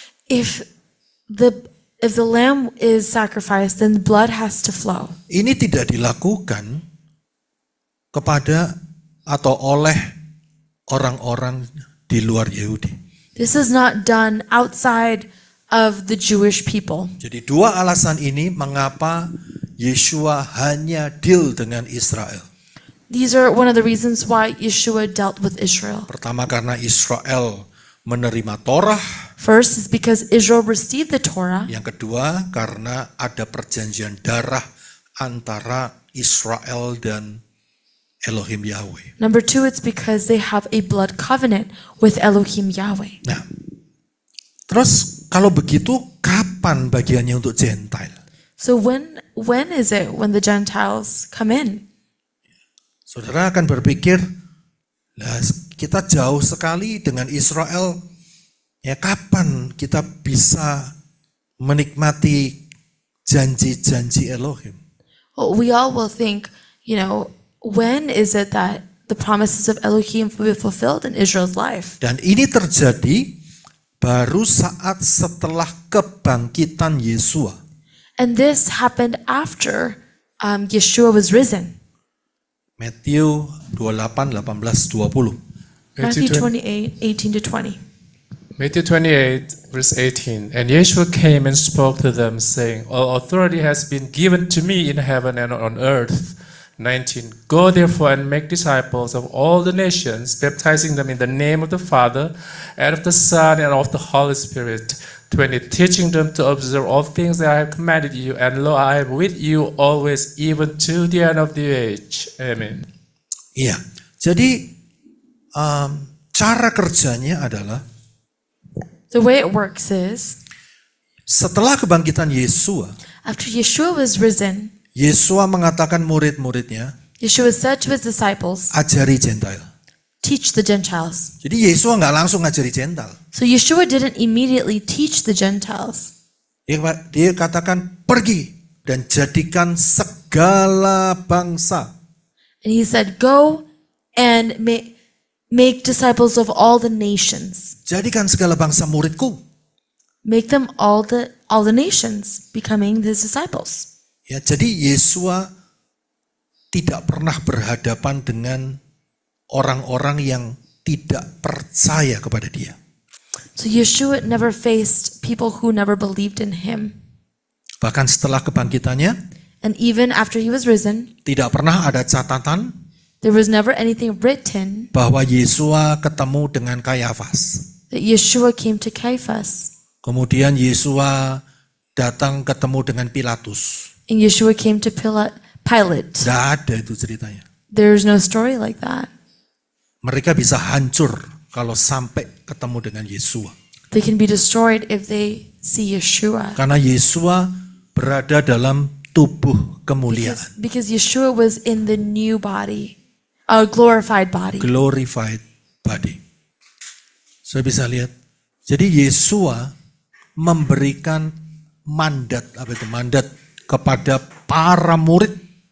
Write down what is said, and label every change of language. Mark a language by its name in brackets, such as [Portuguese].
[English] If the lamb is sacrificed, then blood has to flow. [Indonesian] Ini tidak dilakukan kepada atau oleh orang-orang di luar Yahudi. [English] This is not done outside of the Jewish people. [Indonesian] Jadi dua alasan ini mengapa Yesua hanya deal dengan Israel. [English] These are one of the reasons why Yeshua dealt with Israel. [Indonesian] Pertama karena Israel menerima Torah. [English] First is because Israel received the Torah. [Indonesian] Yang kedua karena ada perjanjian darah antara Israel dan Elohim Yahweh. [English] Number two, it's because they have a blood covenant with Elohim Yahweh. [Indonesian] Nah, terus kalau begitu kapan bagiannya untuk Gentile? [English] So when is it when the Gentiles come in? [Indonesian] Saudara akan berpikir, lah kita jauh sekali dengan Israel. Ya kapan kita bisa menikmati janji-janji Elohim? [English] Well, we all will think, when is it that the promises of Elohim will be fulfilled in Israel's life? [Indonesian] Dan ini terjadi baru saat setelah kebangkitan Yesua. [English] And this happened after Yeshua was risen. [Indonesian] Matius 28, 18, 20. [English] Matthew 28, 18 to 20. Matthew 28, verse 18. And Yeshua came and spoke to them, saying, All authority has been given to me in heaven and on earth. 19. Go therefore and make disciples of all the nations, baptizing them in the name of the Father, and of the Son, and of the Holy Spirit. 20. Teaching them to observe all things that I have commanded you, and lo, I am with you always, even to the end of the age. Amen. [Indonesian] Iya, jadi cara kerjanya adalah [English] The way it works is, [Indonesian] setelah kebangkitan Yesua, [English] after Yeshua was risen, [Indonesian] Yesua mengatakan murid-muridnya, [English] Yeshua said to his disciples, [Indonesian] ajari Gentile. [English] teach the Gentiles. [Indonesian] Jadi Yesua nggak langsung ngajari Gentile. [English] So Yeshua didn't immediately teach the Gentiles. [Indonesian] Dia katakan pergi dan jadikan segala bangsa. [English] And he said, go and make disciples of all the nations. [Indonesian] Jadikan segala bangsa muridku. [English] Make them all the nations, becoming his disciples. [Indonesian] Ya, jadi Yesua tidak pernah berhadapan dengan orang-orang yang tidak percaya kepada dia. [English] So Yeshua never faced people who never believed in him. [Indonesian] Bahkan setelah kebangkitannya, [English] And even after he was risen, [Indonesian] tidak pernah ada catatan [English] there was never anything written [Indonesian] bahwa Yesua ketemu dengan Kayafas. [English] that Yeshua came to Caiaphas. [Indonesian] Kemudian Yesua datang ketemu dengan Pilatus. [English] And Yeshua came to Pilate. [Indonesian] Tidak ada itu ceritanya. [English] There's no story like that. [Indonesian] Mereka bisa hancur kalau sampai ketemu dengan Yesua. [English] They can be destroyed if they see Yeshua. [Indonesian] Karena Yesua berada dalam tubuh kemuliaan. [English] Because Yeshua was in the new body, a glorified body. Glorified body. [Indonesian] Saya bisa lihat. Jadi Yesua memberikan mandat, mandat kepada para murid